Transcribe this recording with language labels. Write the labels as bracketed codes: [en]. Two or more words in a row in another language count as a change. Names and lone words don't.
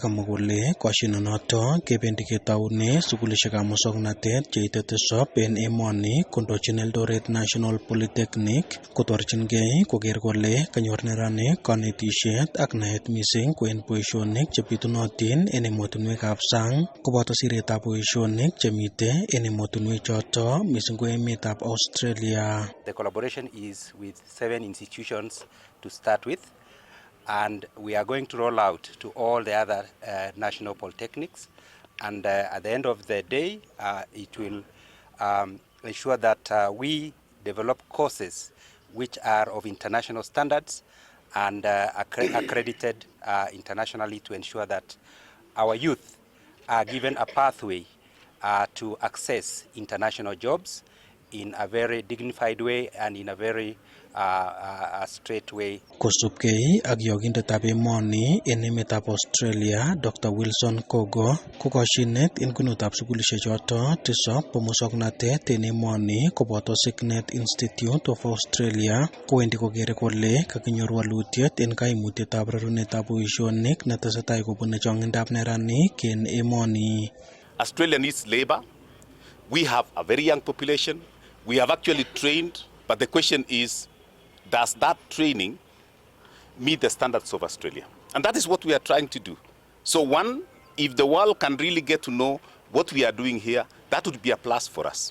[kln] kamwa kole koshinonoto kebendi ketoune sugulishekab musoknotet cheite 7 en emoni kondochin Eldoret National Polytechnic kotorchingei koker kole kanyor neranik kanetisiet ak naet mising kwen boisionik chebitunotin en emotinwekab sang koboto siretab boisionik chemite en emotinwek choto mising ko emetab Australia. [en] The collaboration is with 7 institutions to start with, and we are going to roll out to all the other national polytechnics, and at the end of the day it will ensure that we develop courses which are of international standards and accredited internationally to ensure that our youth are given a pathway to access international jobs in a very dignified way and in a very straight way. [kln] Kosubkei ak yogindetab emoni en emetab Australia, Dr. Wilson Kogo, ko koshinet en kwenutab sukulishek choto tisab bo musoknotet en emoni koboto Signet Institute of Australia kowendi kokere kole kakinyor walutiet en kaimutietab rerunetab boisionik netesetai kobune chong'indab neranik en emoni. [en] Australia needs labor. We have a very young population. We have actually trained, but the question is, does that training meet the standards of Australia? And that is what we are trying to do. So one, if the world can really get to know what we are doing here, that would be a plus for us.